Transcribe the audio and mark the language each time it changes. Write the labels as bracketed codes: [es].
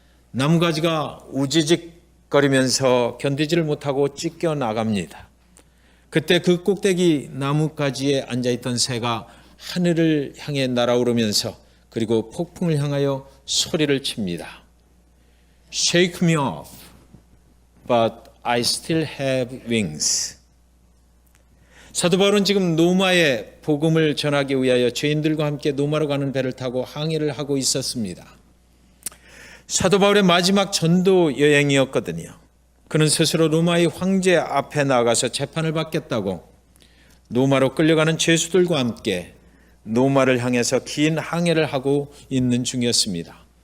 [ko] 나무가지가 우지직거리면서 견디지를 못하고 찢겨 나갑니다. 그때 그 꼭대기 나무가지에 앉아있던 새가 하늘을 향해 날아오르면서 그리고 폭풍을 향하여 소리를 칩니다. [en] Shake me off, but I still have wings. [ko] 사도 바울은 지금 노마의 복음을 전하기 위하여 죄인들과 함께 노마로 가는 배를 타고 항해를 하고 있었습니다. 사도 바울의 마지막 전도 여행이었거든요. 그는 스스로 로마의 황제 앞에 나가서 재판을 받겠다고 노마로 끌려가는 죄수들과 함께 노마를 향해서 긴 항해를 하고 있는 중이었습니다.